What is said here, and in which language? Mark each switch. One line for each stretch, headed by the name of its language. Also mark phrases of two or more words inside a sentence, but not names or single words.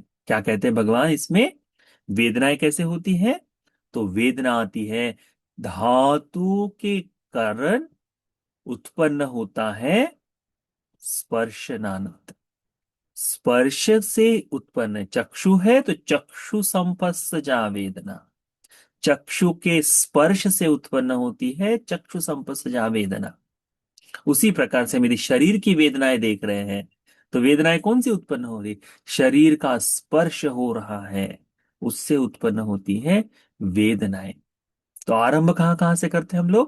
Hindi: क्या कहते हैं भगवान इसमें? वेदनाएं कैसे होती हैं? तो वेदना आती है धातु के कारण उत्पन्न होता है स्पर्श नानक। स्पर्श से उत्पन्न चक्षु है तो
Pali: चक्षु संपस्सजा वेदना।
Hindi: चक्षु के स्पर्श से उत्पन्न होती है
Pali: चक्षु संपस्सजा वेदना।
Hindi: उसी प्रकार से मेरी शरीर की वेदनाएं देख रहे हैं तो वेदनाएं कौन सी उत्पन्न हो रही? शरीर का स्पर्श हो रहा है, उससे उत्पन्न होती है वेदनाएं। तो आरंभ कहाँ कहाँ से करते हैं हम लोग?